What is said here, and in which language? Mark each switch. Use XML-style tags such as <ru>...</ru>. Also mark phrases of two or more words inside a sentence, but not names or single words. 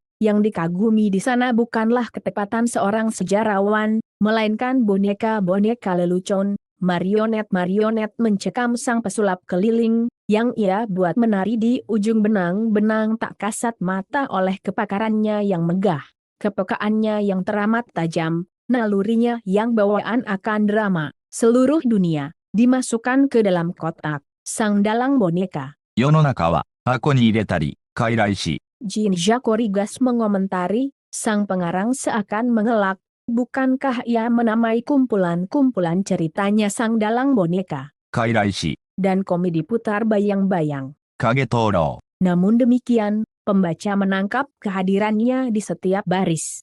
<id>Yang dikagumi di sana bukanlah ketepatan seorang sejarawan, melainkan boneka-boneka lelucon, marionet-marionet mencekam sang pesulap keliling, yang ia buat menari di ujung benang-benang tak kasat mata oleh kepakarannya yang megah, kepekaannya yang teramat tajam, nalurinya yang bawaan akan drama. Seluruh dunia dimasukkan ke dalam kotak sang dalang boneka.</id> <ja>世の中は箱に入れたり、傀儡し、</ja> <id>Jean-Jacques Origas mengomentari, sang pengarang seakan mengelak, bukankah ia menamai kumpulan-kumpulan ceritanya sang dalang boneka</id> <ja>傀儡し、</ja> <id>dan komedi putar bayang-bayang.</id> <ja>影灯籠。</ja> <id>Namun demikian, pembaca menangkap kehadirannya di setiap baris.</id>